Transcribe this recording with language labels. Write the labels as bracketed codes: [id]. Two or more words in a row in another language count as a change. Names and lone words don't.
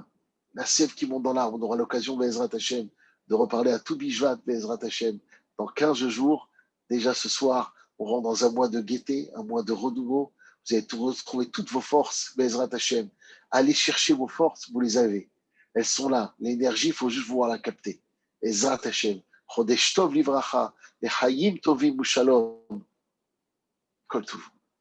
[fr] La sève qui monte dans l'arbre. On aura l'occasion, [he] בעזרת השם, [fr] de reparler à tout Bishvat, [he] בעזרת השם, [fr] dans 15 jours. Déjà ce soir, on rentre dans un mois de gaieté, un mois de renouveau. Vous allez retrouver toutes vos forces, [he] בעזרת השם. [fr] Allez chercher vos forces, vous les avez. Elles sont là. L'énergie, il faut juste pouvoir la capter. [he] בעזרת השם. חודש טוב לברכה לחיים טובים ושלום. כל טוב.